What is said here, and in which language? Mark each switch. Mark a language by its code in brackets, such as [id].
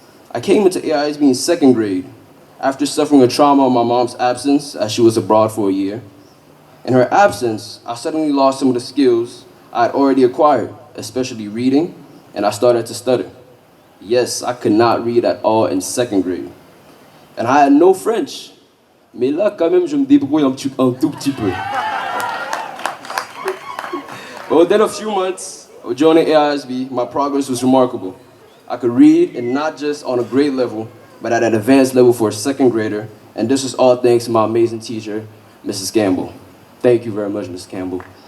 [en] I came into Aisb in second grade after suffering a trauma of my mom's absence as she was abroad for a year. In her absence, I suddenly lost some of the skills I had already acquired, especially reading, and I started to stutter. Yes, I could not read at all in second grade. And I had no French. [fr] Mais là, quand même, je me débrouille un tout petit peu. [en] But within a few months of joining AISB, my progress was remarkable. I could read, and not just on a grade level, but at an advanced level for a second grader, and this was all thanks to my amazing teacher, Mrs. Campbell. Thank you very much, Mrs. Campbell.